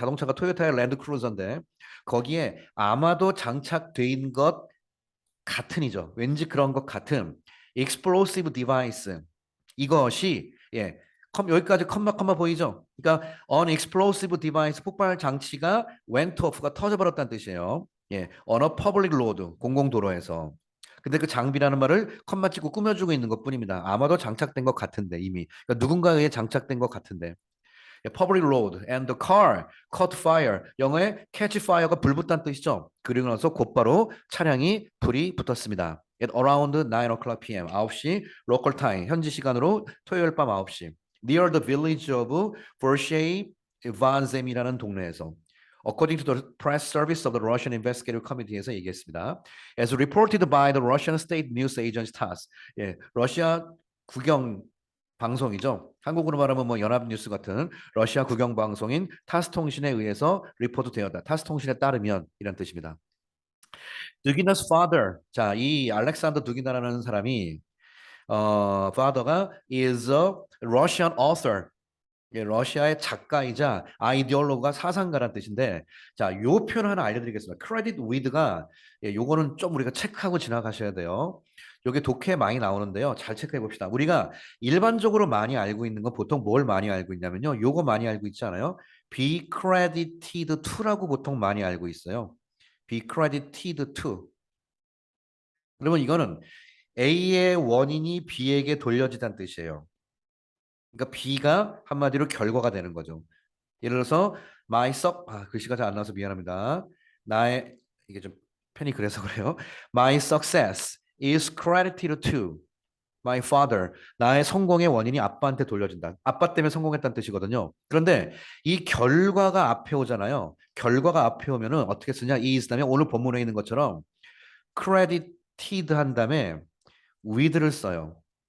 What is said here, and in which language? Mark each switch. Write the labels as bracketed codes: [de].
[ko] 자동차가 토요타의 랜드 크루저인데 거기에 아마도 장착된 것 같은이죠. 왠지 그런 것 같은 [en] explosive device. [ko] 이것이 예, 여기까지 컴마 보이죠? 그러니까 [en] on explosive device, [ko] 폭발 장치가 [en] went off [ko] 가 터져버렸다는 뜻이에요. [en] 예, on a public road, [ko] 공공도로에서. 근데 그 장비라는 말을 컴마 찍고 꾸며주고 있는 것뿐입니다. 아마도 장착된 것 같은데 이미 그러니까 누군가에 의해 장착된 것 같은데. [en] 예, public road and the car caught fire. [ko] 영어의 catch fire가 불붙다는 뜻이죠. 그리고 나서 곧바로 차량이 불이 붙었습니다. [en] At around 9 o'clock p.m. [ko] 9시 [en] local time, [ko] 현지 시간으로 토요일 밤 9시. [en] Near the village of Vershey Vanzem이라는 동네에서. According to the press service of the Russian Investigative Committee에서 얘기했습니다. As reported by the Russian state news agency TASS. [ko] 예, 러시아 국영 방송이죠. 한국으로 말하면 뭐 연합뉴스 같은 러시아 국영 방송인 타스 통신에 의해서 리포트되었다. 타스 통신에 따르면 이란 뜻입니다. [en] 두기나's father. [ko] 자, 이 알렉산더 두기나라는 사람이 father가 [en] is a Russian author. [ko] 예, 러시아의 작가이자 아이디올로그가 사상가란 뜻인데, 자, 요 표현 하나 알려드리겠습니다. credit with가, 예, 요거는 좀 우리가 체크하고 지나가셔야 돼요. 요게 독해에 많이 나오는데요. 잘 체크해 봅시다. 우리가 일반적으로 많이 알고 있는 건 보통 뭘 많이 알고 있냐면요. 요거 많이 알고 있지 않아요? [en] be credited to [ko] 라고 보통 많이 알고 있어요. be credited to. 그러면 이거는 A의 원인이 B에게 돌려지다는 뜻이에요. 그러니까 B가 한마디로 결과가 되는 거죠. 예를 들어서 글씨가 잘 안 나와서 미안합니다. 나의 이게 좀 편이 그래서 그래요. [en] My success is credited to my father. [ko] 나의 성공의 원인이 아빠한테 돌려진다. 아빠 때문에 성공했다는 뜻이거든요. 그런데 이 결과가 앞에 오잖아요. 결과가 앞에 오면은 어떻게 쓰냐? is 다음에 오늘 본문에 있는 것처럼 credited 한 다음에 with를 써요.